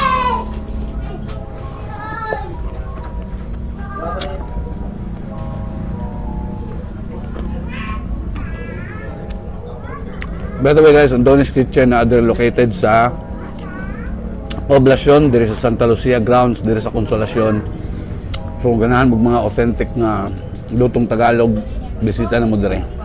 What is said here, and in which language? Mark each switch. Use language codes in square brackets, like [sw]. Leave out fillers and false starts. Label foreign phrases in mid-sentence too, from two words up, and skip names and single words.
[en] By the way guys, [ceb] ang Donnie's Kitchen na other located sa Poblacion, diri sa Santa Lucia grounds, diri sa Consolacion. So ganahan mo mga authentic na lutong Tagalog, bisita na mo diri.